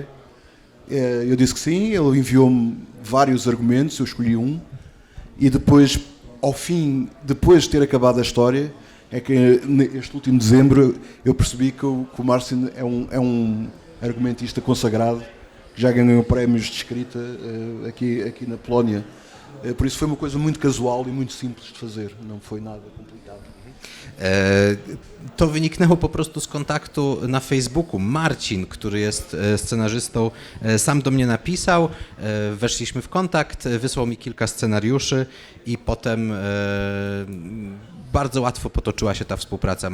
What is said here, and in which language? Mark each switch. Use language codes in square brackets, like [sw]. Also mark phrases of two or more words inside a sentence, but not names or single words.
[pt] Eu disse que sim, ele enviou-me vários argumentos, eu escolhi um e depois, ao fim, depois de ter acabado a história, é que este último dezembro eu percebi que o Martin é um argumentista consagrado, que já ganhou prémios de escrita aqui na Polónia. Por isso foi uma coisa muito casual e muito simples de fazer, não foi nada complicado. [pl] To wyniknęło po prostu z kontaktu na Facebooku. Marcin, który jest scenarzystą, sam do mnie napisał, weszliśmy w kontakt, wysłał mi kilka scenariuszy i potem bardzo łatwo potoczyła się ta współpraca.